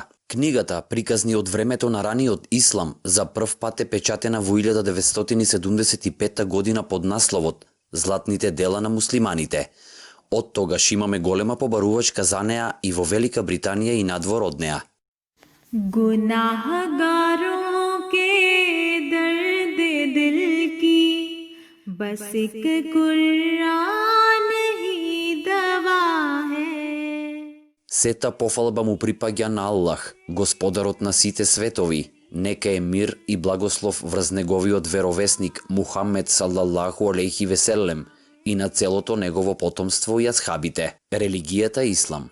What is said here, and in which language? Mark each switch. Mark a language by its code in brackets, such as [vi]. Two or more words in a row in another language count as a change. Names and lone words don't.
[mk] Книгата Приказни од времето на раниот ислам за прв пат е печатена во 1975 година под насловот Златните дела на муслиманите. Од тогаш имаме голема побарувачка за неа и во Велика Британија и надвор од неа. [ur] گنہگاروں کے درد دل کی بس ایک قرآن ہی دوا ہے. [mk] Сета пофалба му припаѓа на Аллах, Господарот на сите светови. Нека е мир и благослов врз неговиот веровесник Мухамед [ar] صلى الله عليه وسلم [mk] и на целото негово потомство и асхабите. Религијата ислам.